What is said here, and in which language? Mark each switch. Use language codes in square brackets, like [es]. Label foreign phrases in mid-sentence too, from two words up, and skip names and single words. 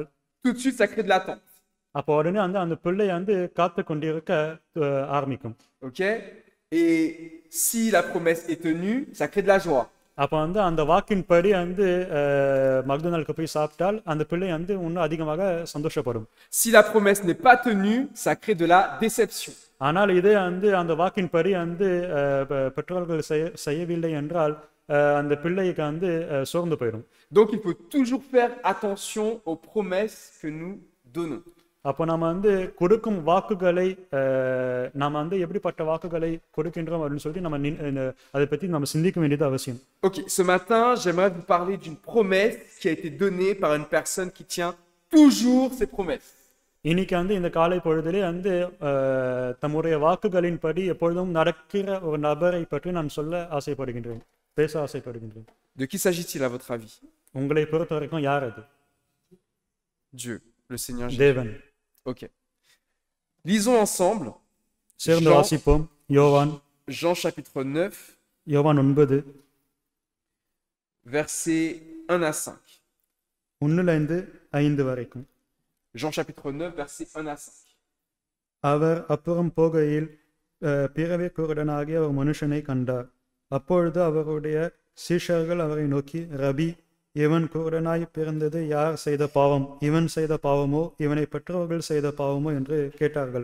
[fr] tout de suite, ça crée de l'attente. [ta] அப்போ உடனே வந்து அந்த பிள்ளை வந்து காத்து கொண்டிருக்க ஆரம்பிக்கும். OK? [fr] Et si la promesse est tenue, ça crée de la joie. [ta] அப்போ வந்து அந்த வாக்கின்படி வந்து மகதுநாளுக்கு போய் சாப்பிட்டால் அந்த பிள்ளை வந்து இன்னும் அதிகமாக சந்தோஷப்படும். [fr] Si la promesse n'est pas tenue, ça crée de la déception. [ta] ஆனால் இதே வந்து அந்த வாக்கின்படி வந்து பெற்றோர்கள் செய்யவில்லை என்றால் அந்த பிள்ளைக்கு வந்து சோர்ந்து போயிடும். [fr] Donc il faut toujours faire attention aux promesses que nous donnons. [ta] அப்போ நம்ம வந்து கொடுக்கும் வாக்குகளை நம்ம வந்து எப்படிப்பட்ட வாக்குகளை கொடுக்கின்றோம் அப்படின்னு சொல்லிட்டு நம்ம அதை பற்றி நம்ம சிந்திக்க வேண்டியது அவசியம். [fr] Ok, ce matin, j'aimerais vous parler d'une promesse qui a été donnée par une personne qui tient toujours ses promesses. [ta] இன்னைக்கு வந்து இந்த காலை பொழுதிலே வந்து தம்முடைய வாக்குகளின்படி எப்பொழுதும் நடக்கிற ஒரு நபரை பற்றி நான் சொல்ல ஆசைப்படுகின்றேன், பேச ஆசைப்படுகின்றேன். [fr] De qui s'agit-il à votre avis? [ta] உங்களை பொறுத்த வரைக்கும் யார் அது? [fr] Dieu, le Seigneur Jésus. [ta] தேவன். [fr] Ok. Lisons ensemble [ta] சேர்ந்து வாசிப்போம். [fr] Jean chapitre 9, [ta] யோவான் 9 [fr] versets 1 à 5. [ta] 1 5 வரைக்கும். [fr] Jean chapitre 9, versets 1 à 5. [ta] அவர் அப்புறம் போகையில் பிறவி குருடனாகிய ஒரு மனுஷனை கண்டார். அப்பொழுது அவருடைய சீஷர்கள் அவரை நோக்கி, ரபி, இவன் குருடனாய் பிறந்தது யார் செய்த பாவம்? இவன் செய்த பாவமோ இவனை பெற்றவர்கள் செய்த பாவமோ என்று கேட்டார்கள்.